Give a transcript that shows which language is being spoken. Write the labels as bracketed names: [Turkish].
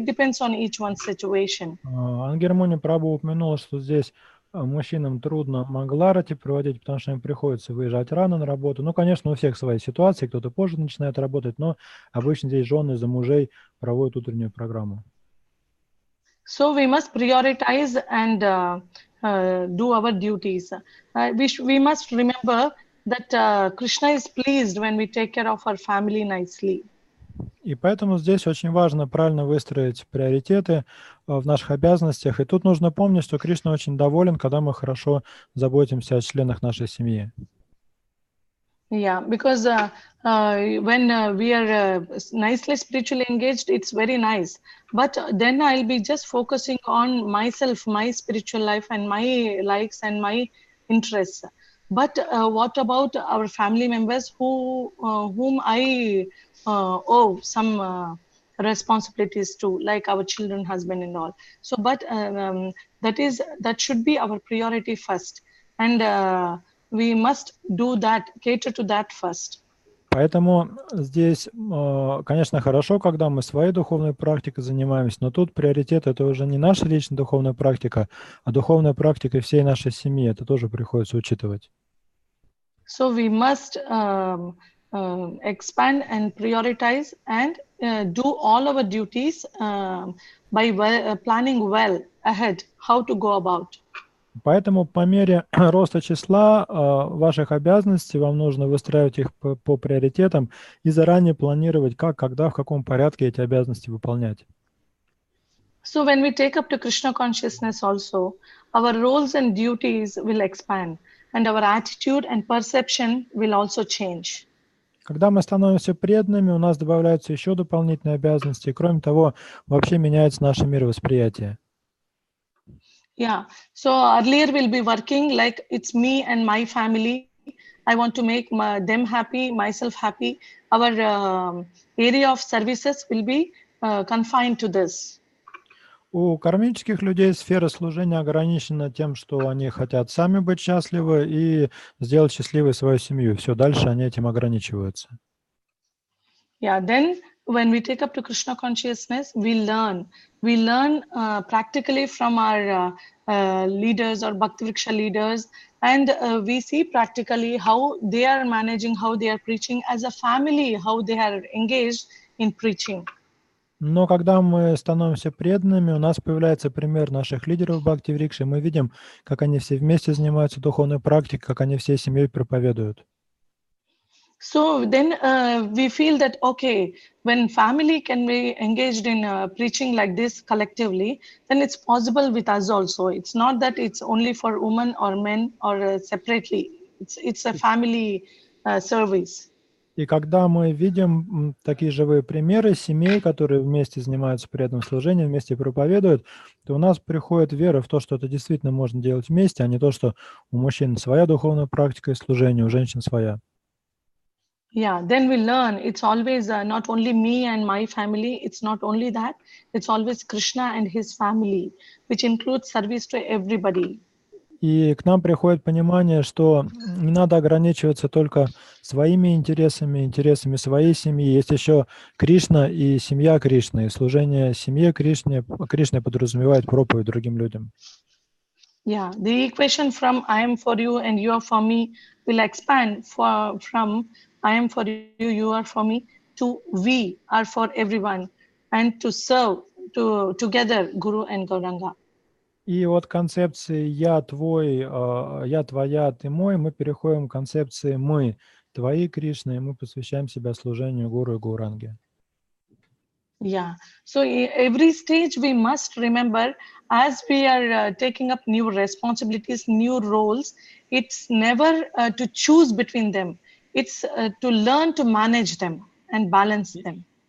[English] It depends on each one's situation. [Russian] Ангермони Прабху упомянула, что здесь мужчинам трудно Мангаларати проводить, потому что им приходится выезжать рано на работу. Ну, конечно, у всех свои ситуации, кто-то позже начинает работать, но обычно здесь жены за мужей проводят утреннюю программу. [English] So we must prioritize and do our duties. We must remember that Krishna is pleased when we take care of our family nicely. [Russian] И поэтому здесь очень важно правильно выстроить приоритеты в наших обязанностях. И тут нужно помнить, что Кришна очень доволен, когда мы хорошо заботимся о членах нашей семьи. [English] Yeah, because when we are nicely spiritually engaged, it's very nice. But then I'll be just focusing on myself, my spiritual life, and my likes and my interests. But what about our family members whom I owe some responsibilities to, like our children, husband, and all. So, but that should be our priority first, and we must do that, cater to that first. [Russian] Поэтому здесь, конечно, хорошо, когда мы своей духовной практикой занимаемся, но тут приоритет – это уже не наша личная духовная практика, а духовная практика всей нашей семьи. Это тоже приходится учитывать. [English] So we must expand and prioritize and do all our duties by planning well ahead how to go about. [Russian] Поэтому по мере роста числа ваших обязанностей вам нужно выстраивать их по приоритетам и заранее планировать, как, когда, в каком порядке эти обязанности выполнять. [English] So when we take up to Krishna consciousness also, our roles and duties will expand, and our attitude and perception will also change. [Russian] Когда мы становимся преданными, у нас добавляются еще дополнительные обязанности, и кроме того, вообще меняется наше мировосприятие. [English] Yeah, so earlier we'll be working like it's me and my family. I want to make them happy, myself happy. Our area of services will be confined to this. [Russian] У кармических людей сфера служения ограничена тем, что они хотят сами быть счастливы и сделать счастливой свою семью. Все, дальше они этим ограничиваются. [English] Yeah, then when we take up to Krishna consciousness, we learn practically from our leaders or Bhakti Vriksha leaders, and we see practically how they are managing, how they are preaching as a family, how they are engaged in preaching. [Russian] Но когда мы становимся преданными, у нас появляется пример наших лидеров Бхакти Врикши, мы видим, как они все вместе занимаются духовной практикой, как они всей семьей проповедуют. [English] So then we feel that, okay, when family can be engaged in preaching like this collectively, then it's possible with us also. It's not that it's only for women or men or separately. It's a family service. [Russian] И когда мы видим такие живые примеры семей, которые вместе занимаются преданным служением, вместе проповедуют, то у нас приходит вера в то, что это действительно можно делать вместе, а не то, что у мужчин своя духовная практика и служение, у женщин своя. [English] Yeah, then we learn it's always not only me and my family, it's not only that, it's always Krishna and his family, which includes service to everybody. [Russian] И к нам приходит понимание, что не надо ограничиваться только своими интересами, интересами своей семьи. Есть еще Кришна и семья Кришны. И служение семье Кришне подразумевает проповедь другим людям. [English] Yeah, the equation from I am for you and you are for me will expand from I am for you, you are for me to we are for everyone and to serve together Guru and Gauranga. [Russian] И от концепции «я твой», «я твоя», «ты мой» мы переходим к концепции «мы твои, Кришна», и мы посвящаем себя служению Гуру и Гауранге. [English] Yeah, so every stage we must remember as we are taking up new responsibilities, new roles, it's never to choose between them. It's to learn to manage them and balance them.